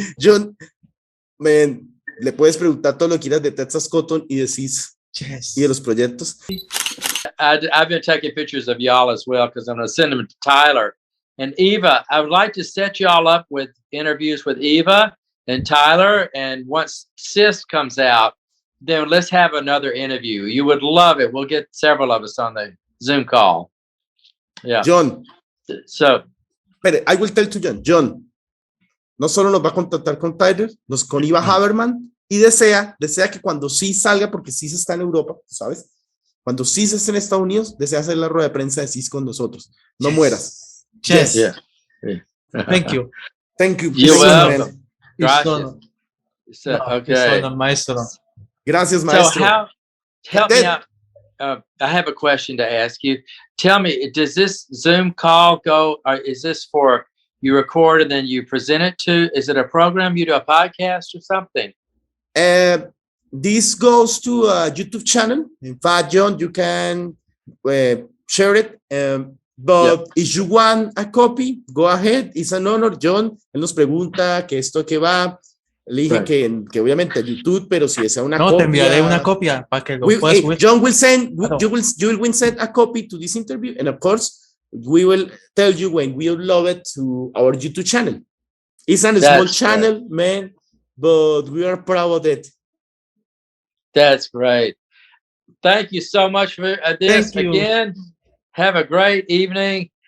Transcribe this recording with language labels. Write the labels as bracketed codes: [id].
[es] John, man, le puedes preguntar todo lo que quieras de Texas Cotton y de Cyst y de los proyectos. [en] I've been taking pictures of y'all as well because I'm going to send them to Tyler and Eva. I would like to set y'all up with interviews with Eva and Tyler. And once Cyst comes out, then let's have another interview. You would love it. We'll get several of us on the Zoom call. Yeah. John. So, I will tell to John. [es] John, no solo nos va a contactar con Tyler, con Eva Haberman, y desea que cuando sí salga, porque sí se está en Europa, ¿sabes? Cuando sí se esté en Estados Unidos, desea hacer la rueda de prensa de CIS con nosotros. No mueras. [en] Yes. Yeah. Thank you. Thank you. You're welcome. [es] Gracias. [en] Okay. [es] Maestro. Gracias, maestro. [en] So help me out. I have a question to ask you. Tell me, does this Zoom call go, or is this for you record and then you present it to? Is it a program? You do a podcast or something? This goes to a YouTube channel. In fact, John, you can share it. But if you want a copy, go ahead. It's an honor, John. [es] Él nos pregunta que esto que va. Le dije que obviamente a YouTube, pero si desea una copia. No, te enviaré una copia para que lo puedas subir. [en] John will send, you will send a copy to this interview, and of course, we will tell you when we upload it to our YouTube channel. It's a small channel, man, but we are proud of it. That's great. Thank you so much for this again. Have a great evening.